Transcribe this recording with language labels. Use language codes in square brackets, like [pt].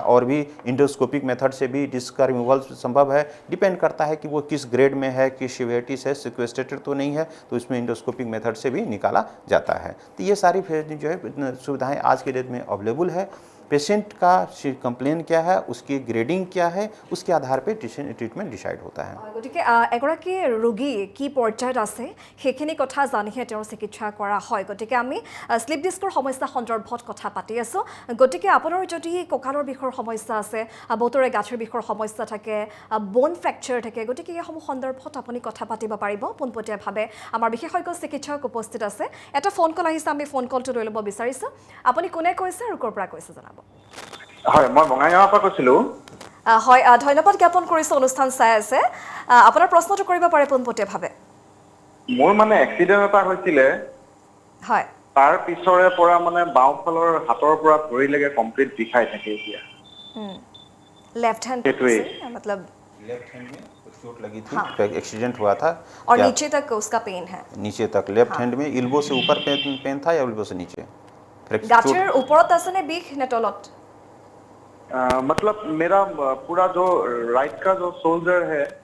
[hi] और भी endoscopic method से भी डिस्क का रिमूवल संभव है, डिपेंड करता है कि वो किस ग्रेड में है, किस सीवियरिटी से, सिक्वेस्ट्रेटेड तो नहीं है, तो इसमें इंडोस्कोपिक मेथड से भी निकाला जाता है। तो ये सारी जो है सुविधाएँ आज के डेट में अवेलेबल है। पेशेंट का कंप्लेन क्या है, उसकी ग्रेडिंग क्या है, उसके आधार पे ट्रीटमेंट डिसाइड होता है। [as] गतिके एगराकी रोगी की पर्यायत আছে সেইখিনি কথা জানিহে তেওঁৰ চিকিৎসা কৰা হয়। গতিকে আমি স্লিপ ডিস্কৰ সমস্যা সন্দৰ্ভত কথা পাতি আছোঁ। গতিকে আপোনাৰ যদি কঁকালৰ বিষৰ সমস্যা আছে, বহুতৰে গাঁঠিৰ বিষৰ সমস্যা থাকে, বোন ফ্ৰেকচাৰ থাকে, গতিকে এইসমূহ সন্দৰ্ভত আপুনি কথা পাতিব পাৰিব পোনপটীয়াভাৱে। আমাৰ বিশেষজ্ঞ চিকিৎসক উপস্থিত আছে। এটা ফোন কল আহিছে, আমি ফোন কলটো লৈ ল'ব বিচাৰিছোঁ। আপুনি কোনে কৈছে আৰু ক'ৰ পৰা কৈছে জনাব। হয়, মই বঙাইগাঁৱৰ পৰা কৈছিলোঁ। হয়, ধন্যবাদ জ্ঞাপন কৰিছোঁ অনুষ্ঠান চাই আছে। আপোনাৰ প্ৰশ্নটো কৰিব পাৰে পোনপটীয়াভাৱে। মোৰ মানে এক্সিডেণ্ট এটা হৈছিলে, হয়, তাৰ পিছৰে পৰা মানে বাওঁফালৰ হাতৰ পৰা ভৰিলৈকে কমপ্লিট বিষাই থাকে এতিয়া। [en] left hand [as] সেইটোৱেই। [hi] मतलब लेफ्ट हैंड में कुछ चोट लगी थी, हाँ। एक्सीडेंट हुआ था। और क्या नीचे तक उसका पेन है। नीचे तक लेफ्ट हाँ। हैंड में इल्बो से ऊपर पेन था या इल्बो से नीचे? [as] গাঁঠিৰ ওপৰত আছে নে বিষ নে তলত? [hi] मतलब मेरा पूरा जो राइट का जो शोल्डर है,